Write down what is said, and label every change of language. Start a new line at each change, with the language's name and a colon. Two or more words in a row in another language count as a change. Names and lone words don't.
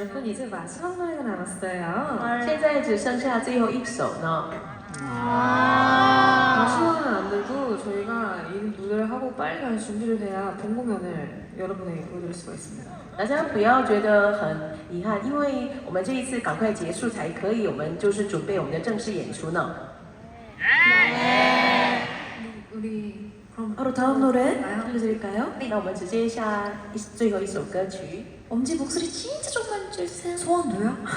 Korean: 이제 마지막 노래가 남았어요.
Chinese: 现在只剩下最后一首呢。
Korean: 시간은 안 들고 저희가 이 무대를 하고 빨리 갈 준비를 해야 본 공연을 여러분에게 보여드릴 수가 있습니다.
Chinese: 大家不要觉得很遗憾，因为我们这一次赶快结束才可以，我们就是准备我们的正式演出呢。
Korean: 우리 그럼 바로 다음 노래 나요? 들려드릴까요?
Chinese: 那我们直接下最后一首歌曲。
Korean: 엄지 목소리 진짜 조금만 주세요. 소원도요?